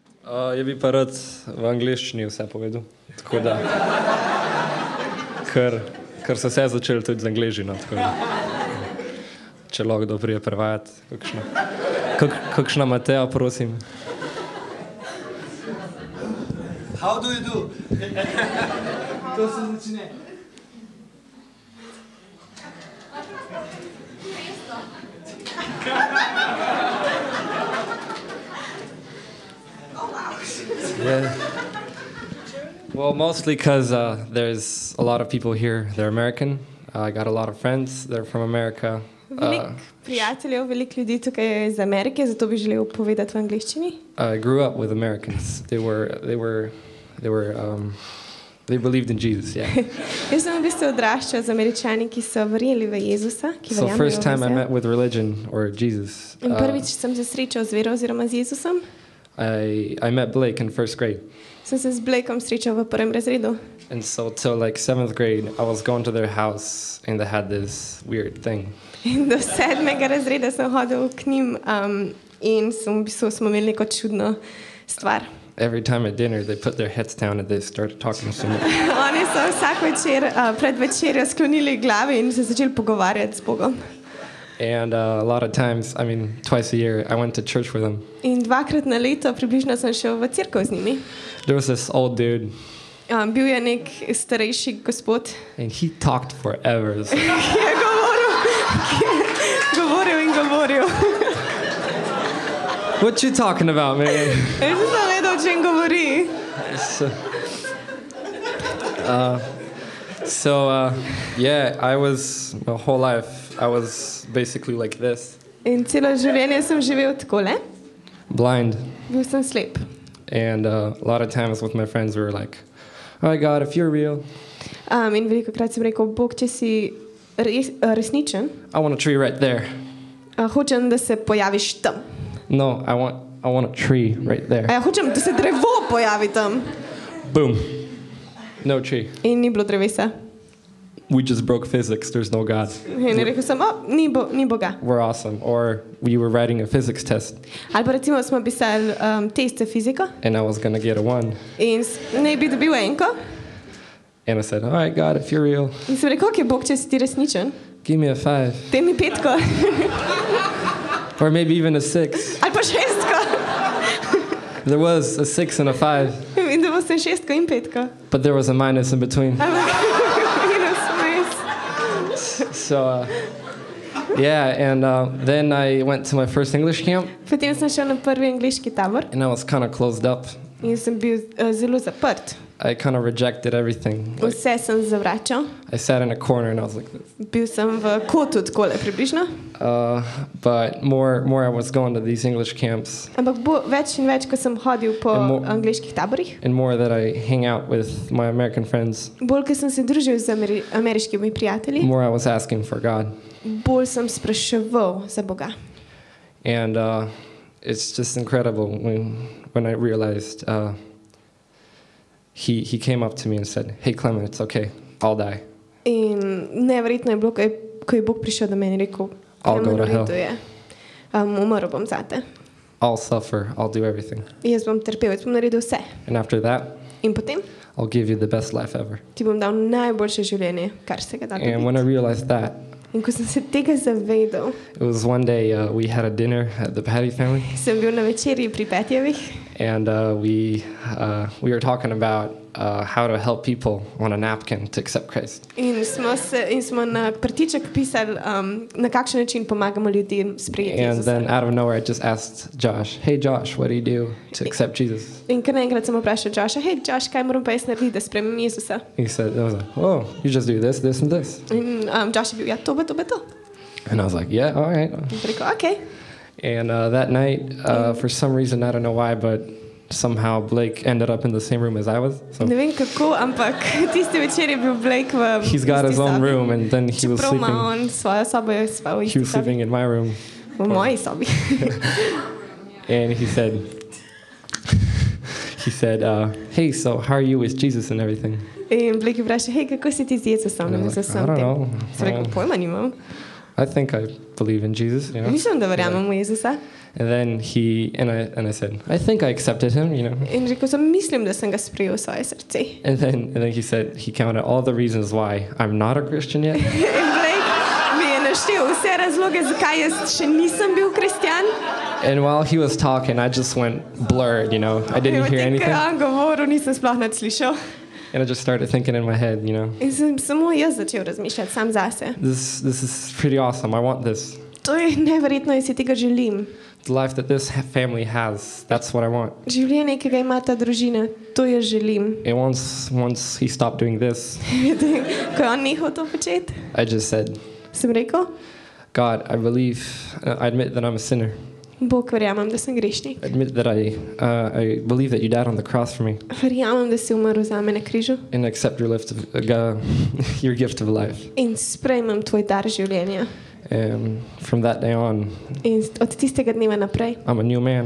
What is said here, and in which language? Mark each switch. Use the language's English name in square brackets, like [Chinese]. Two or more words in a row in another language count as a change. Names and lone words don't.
[Slovenian] Je bi pa rad v angleščini vse povedal. Tako da, ker so se začeli tudi z angleščino. Če lahko kdo prije prevajati, kakšna Mateja, prosim. [English] How do you do? [Slovenian] To se začne. [English] Yeah. Well, mostly because there's a lot of people here. They're American. I got a lot of friends. They're from America. [Slovenian] Veliko prijateljev, veliko ljudi tukaj je iz Amerike, zato bi želel povedati v angleščini. [English] I grew up with Americans. They believed in Jesus. Yeah. [Slovenian] Jaz sem v bistvu odraščal z Američani, ki so verjeli v Jezusa, ki [English] So [Slovenian] verjamejo [English] first time I [Slovenian] v [English] met with religion or Jesus, [Slovenian] In prvič sem se srečal z vero oziroma z Jezusom. [English] I met Blake in first grade. [Slovenian] Sem se z Blakeom srečal v prvem razredu. [English] And so till like 7th grade, I was going to their house and they had this weird thing. [Slovenian] In do 7. razreda sem hodil k njim in v bistvu smo imeli neko čudno stvar. [English] Every time at dinner, they put their heads down and they started talking to me. [Slovenian] Oni so vsak večer pred večerjo sklonili glave in se začeli pogovarjati s Bogom. [English] And a lot of times, I mean, twice a year, I went to church with them. [Slovenian] In 2-krat na leto približno sem šel v cerkev z njimi. [English] There was this old dude. [Slovenian] Bil je nek starejši gospod. [English] And he talked forever. [Slovenian] Ki je govoril in govoril. [English] What you talking about, man? [Slovenian] Jaz sem vedel, o čem govori. [English] Yeah, I was, my whole life, I was basically like this. [Slovenian] In celo življenje sem živel takole. [English] Blind. [Slovenian] Bil sem slep. [English] And a lot of times with my friends, we were like, all right, God, if you're real. [Slovenian] In veliko krat sem rekel, Bog, če si resničen. [English] I want a tree right there. [Slovenian] Hočem, da se pojaviš tam. [English] No, I want a tree right there. [Slovenian] Hočem, da se drevo pojavi tam. [English] Boom. No tree. [Slovenian] In ni bilo drevesa. [English] We just broke physics. There's no God. [Slovenian] In rekel sem, ni Boga. [English] We're awesome. Or we were writing a physics test. [Slovenian] Ali pa recimo smo pisali test za fiziko. [English] And I was going to get a 1. [Slovenian] In ne bi dobil enko. [English] And I said, all right, God, if you're real. [Slovenian] In sem rekel, ok, Bog, če si ti resničen. [English] Give me a 5. [Slovenian] Daj mi 5. [English] Or maybe even a 6. [Slovenian] Ali pa 6. [English] There was a 6 and a 5. [Slovenian] In da bo sem 6 in 5. [English] But there was a minus in between. So, yeah, and then I went to my first English camp. [Slovenian] Potem sem šel na prvi angleški tabor. [English] And I was kind of closed up. [Slovenian] In sem bil zelo zaprt. [English] I kind of rejected everything. [Slovenian] Vse sem zavračal. [English] I sat in a corner and I was like this. [Slovenian] Bil sem v kotu takole približno. [English] But more I was going to these English camps. [Slovenian] Ampak več in več, ko sem hodil po angleških taborih. [English] And more that I hang out with my American friends. [Slovenian] Bolj, ko sem se družil z ameriškimi prijatelji. [English] More I was asking for God. [Slovenian] Bolj sem spraševal za Boga. [English] And it's just incredible when I realized he came up to me and said, hey, Klemen, it's okay. I'll die. [Slovenian] In neverjetno je bilo, ko je Bog prišel do mene in rekel, [English] I'll go to hell. [Slovenian] Umrl bom zate. [English] I'll suffer. I'll do everything. [Slovenian] Jaz bom trpel, jaz bom naredil vse. [English] And after that, [Slovenian] in potem, [English] I'll give you the best life ever. [Slovenian] Ti bom dal najboljše življenje, kar se ga da dobiti. [English] And when I realized that, [Slovenian] in ko sem se tega zavedal, [English] it was one day we had a dinner at the Patty family. [Slovenian] Sem bil na večerji pri Petjevih. [English] And we were talking about how to help people on a napkin to accept Christ. [Slovenian] In smo na prtiček pisali, na kakšen način pomagamo ljudem sprejeti Jezusa. [English] And then out of nowhere I just asked Josh, hey Josh, what do you do to accept Jesus? [Slovenian] In kar naenkrat sem vprašal Josha, hey Josh, kaj moram pa jaz narediti, da sprejmem Jezusa? [English] He said, I was like, oh, you just do this, this and this. [Slovenian] In Josh je bil, ja, to. [English] And I was like, yeah, all right. [Slovenian] In rekel, okay. [English] And that night, for some reason, I don't know why, but somehow Blake ended up in the same room as I was. So [Slovenian] ne vem kako, ampak tiste večer je bil Blake v [English] he's got his own room and then he was sleeping. [Slovenian] On svojo sobo je spal v isti sobi. [English] He was sleeping in my room. [Slovenian] V moji sobi. [English] And he said, hey, so how are you with Jesus and everything? [Slovenian] In Blake je vprašal, hej, kako si ti z Jezusom? [English] I don't know. [Slovenian] Sem rekel, pojma nimam. [English] I think I believe in Jesus, you know. [Slovenian] Mislim, da verjamem v Jezusa. [English] And then I said, I think I accepted him, you know. [Slovenian] In rekel sem, mislim, da sem ga sprejel v svoje srce. [English] And then he said, he counted all the reasons why I'm not a Christian yet. [Slovenian] In Blake mi je naštel vse razloge, zakaj jaz še nisem bil kristjan. [English] And while he was talking, I just went blurred, you know. I didn't hear anything. [Slovenian] Ker on govoril, nisem sploh nič slišal. [English] And I just started thinking in my head, you know. [Slovenian] In sem samo jaz začel razmišljati sam zase. [English] This is pretty awesome. I want this. [Slovenian] To je neverjetno, jaz si tega želim. [English] The life that this family has, that's what I want. [Slovenian] Življenje, ki ga ima ta družina, to jaz želim. [English] And once he stopped doing this, [Slovenian] Ko je on nehal to početi, [English] I just said, [Slovenian] sem rekel, [English] God, I admit that I'm a sinner. [Slovenian] Bog, verjamem, da sem grešnik. [English] I admit that I believe that you died on the cross for me. [Slovenian] Verjamem, da si umrl za me na križu. [English] And accept your gift of life. [Slovenian] In sprejmem tvoj dar življenja. [English] And from that day on, [Slovenian] In od tistega dneva naprej [English] I'm a new man.